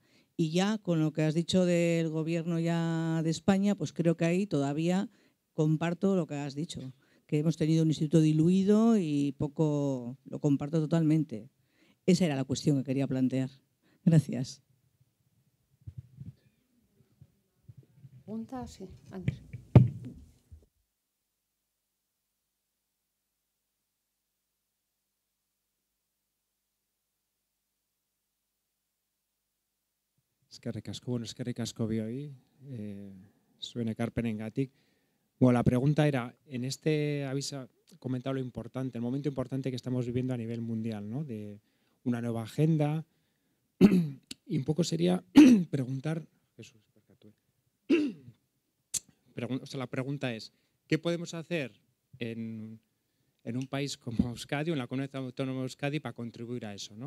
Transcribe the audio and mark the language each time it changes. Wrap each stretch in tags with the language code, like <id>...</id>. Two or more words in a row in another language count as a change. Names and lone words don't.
<es>Y ya con lo que has dicho del gobierno ya de España, pues creo que ahí todavía comparto lo que has dicho, que hemos tenido un instituto diluido y poco, lo comparto totalmente. Esa era la cuestión que quería plantear. Gracias. Pregunta, sí, Andrés.</es> <eu>Eskerrik asko bioi, zuen ekarpenengatik.</eu> <es>Bueno, la pregunta era, en este habéis comentado lo importante, el momento importante que estamos viviendo a nivel mundial, ¿no? De una nueva agenda. Y un poco sería preguntar, Jesús, o sea, la pregunta es, ¿qué podemos hacer en un país como Euskadi, o en la comunidad autónoma de Euskadi, para contribuir a eso, ¿no?</es>